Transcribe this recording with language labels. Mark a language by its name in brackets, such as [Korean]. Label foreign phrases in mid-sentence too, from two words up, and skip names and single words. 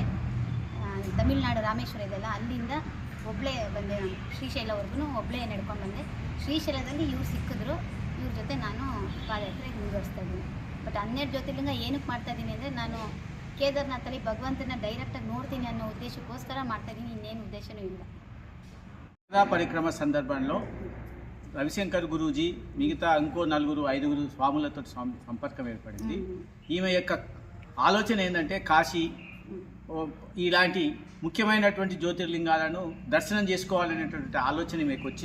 [Kannada] ತಮಿಳ್ನಾಡು ರಾಮೇಶ್ವರ ಇದೆಲ್ಲ, ಅಲ್ಲಿಂದ ಒಬ್ಬಳೇ ಬಂದೆ. ನಾನು ಶ್ರೀಶೈಲವರೆಗೂ ಒಬ್ಬಳೇ ನಡ್ಕೊಂಡು ಬಂದೆ. ಶ್ರೀಶೈಲದಲ್ಲಿ ಇವ್ರು ಸಿಕ್ಕಿದ್ರು. ಇವ್ರ ಜೊತೆ ನಾನು ಪಾದಯಾತ್ರೆ ಮುಂದುವರಿಸ್ತಾ ಇದ್ದೀನಿ. ಬಟ್ 12 ಜ್ಯೋತಿರ್ಲಿಂಗ ಏನಕ್ಕೆ ಮಾಡ್ತಾಯಿದ್ದೀನಿ ಅಂದರೆ, ನಾನು ಕೇದಾರ್ನಾಥಲ್ಲಿ ಭಗವಂತನ ಡೈರೆಕ್ಟಾಗಿ ನೋಡ್ತೀನಿ ಅನ್ನೋ ಉದ್ದೇಶಕ್ಕೋಸ್ಕರ ಮಾಡ್ತಾಯಿದ್ದೀನಿ. ಇನ್ನೇನು ఉద్దేశನೂ ಇಲ್ಲ. [Telugu] పరిక్రమ సందర్భంలో రవిశంకర్ గురూజీ మిగతా ఇంకో 4-5 స్వాములతో సంపర్కం ఏర్పడింది. ఈమె యొక్క ఆలోచన ఏంటంటే కాశీ ఇలాంటి ముఖ్యమైనటువంటి జ్యోతిర్లింగాలను దర్శనం చేసుకోవాలనేటువంటి ఆలోచన మీకు వచ్చింది.